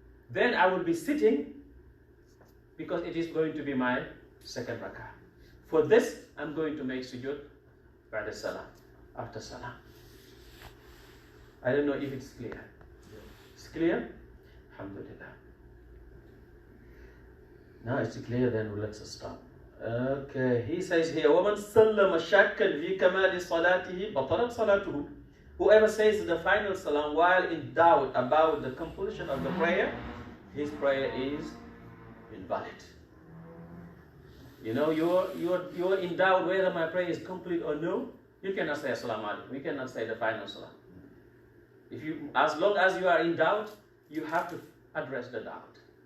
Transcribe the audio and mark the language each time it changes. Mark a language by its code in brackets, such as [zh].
[en] Then I will be sitting because it is going to be my second rak'ah. For this, I'm going to make sujood ba'da salam, after salam. I don't know if it's clear. It's clear? Alhamdulillah. Now it's clear, then let's stop. Okay, he says here, [ar] وَمَنْ سَلَّمَ شَكًّا فِي كَمَالِ صَلَاتِهِ بَطَلَتْ صَلَاتُهُ. [en] Whoever says the final salam while in doubt about the completion of the prayer, his prayer is invalid. You know, you're in doubt whether my prayer is complete or no. You cannot say Assalamu alaikum. You cannot say the final salam. As long as you are in doubt, you have to address the doubt.